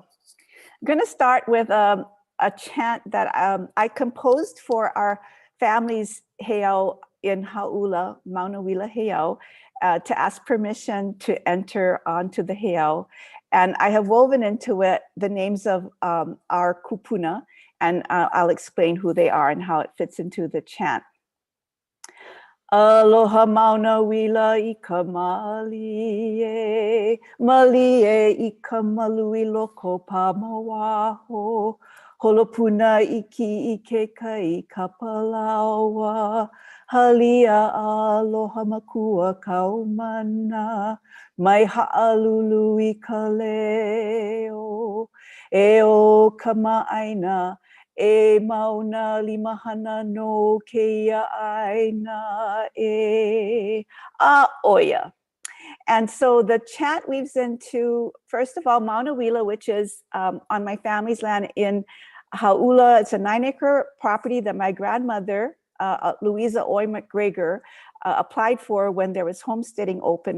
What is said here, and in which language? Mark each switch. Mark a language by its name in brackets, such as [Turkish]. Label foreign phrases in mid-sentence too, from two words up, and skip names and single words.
[English] I'm going to start with a chant that I composed for our family's heiau in Hau'ula, Mauna Wila heiau, to ask permission to enter onto the heiau. And I have woven into it the names of our kupuna, and I'll explain who they are and how it fits into the chant. [Hawaiian] Aloha Mauna Wila I ka malie, malie I ka malui loko pamawaho, holopuna iki I ke kai kapalawa, halia aloha makua kaumana, mai ha'alulu I ka leo, e o ka ma'aina, e mauna limahana no keia aina e a oia. [English] And so the chant weaves into, first of all, Mauna Wila, which is on my family's land in Hau'ula. It's a 9-acre property that my grandmother, Louisa Mcgregor, applied for when there was homesteading open.